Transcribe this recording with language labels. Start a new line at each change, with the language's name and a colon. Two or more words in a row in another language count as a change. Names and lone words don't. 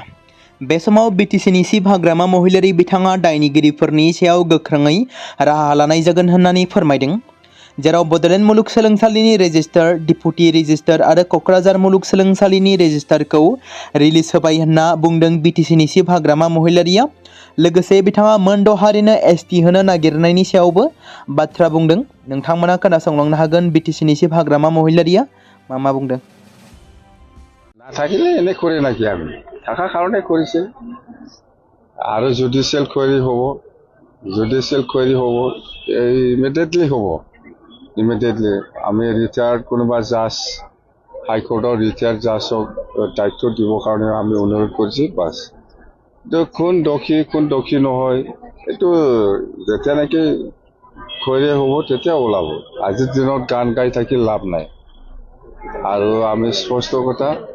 Bodo: बे समाव बिटिसिनि चिफ हाग्रामा महिलारि बिथाङा दायनिगिरिफोरनि सायाव गोख्रोङै राहा लानाय जागोन होननानै फोरमायदों, जेराव बड'लेण्ड मुलुगसोलोंसालिनि रेजिस्ट्रार,
English: deputy registrar
Bodo: आरो क'क्राझार मुलुगसोलोंसालिनि रेजिस्ट्रारखौ रिलिज होबाय होनना बुंदों बिटिसिनि चिफ हाग्रामा महिलारिया। लोगोसे बिथाङा मोनद' हारिनो एसटि होनो नागिरनायनि सायावबो बाथ्रा बुंदों। नोंथांमोना खोनासंलांनो हागोन बिटिसिनि चिफ हाग्रामा महिलारिया मा बुंदों।
Assamese: নাথাকিলে এনে কৰি নাকি আমি থাকা কাৰণে কৰিছিল আৰু
English: judicial inquiry
Assamese: হ'ব জুডিচিয়েল কোৱেৰি হ'ব ইমিডিয়েটলি হ'ব ইমিডিয়েটলি আমি ৰিটায়াৰ্ড কোনোবা জাজ
English: high court retired judge
Assamese: দায়িত্ব দিবৰ কাৰণে আমি অনুৰোধ কৰিছোঁ বাছ কোন দোষী নহয় এইটো যেতিয়া নেকি কোৱেৰি হ'ব তেতিয়া ওলাব আজিৰ দিনত গান গাই থাকি লাভ নাই আৰু আমি স্পষ্ট কথা